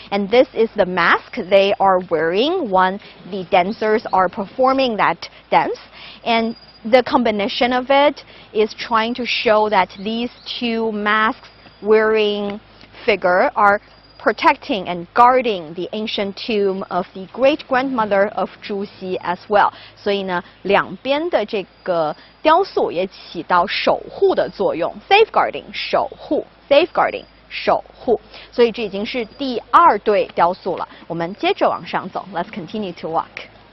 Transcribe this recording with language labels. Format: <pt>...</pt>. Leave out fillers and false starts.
<en>And this is the mask they are wearing when the dancers are performing that dance. And the combination of it is trying to show that these two masks wearing figure are protecting and guarding the ancient tomb of the great-grandmother of Zhu Xi as well.</en> <zh>所以呢，两边的这个雕塑也起到守护的作用 ，safeguarding 守护 ，safeguarding 守护。所以这已经是第二对雕塑了。我们接着往上走 ，</zh> <en>Let's continue to walk.</en>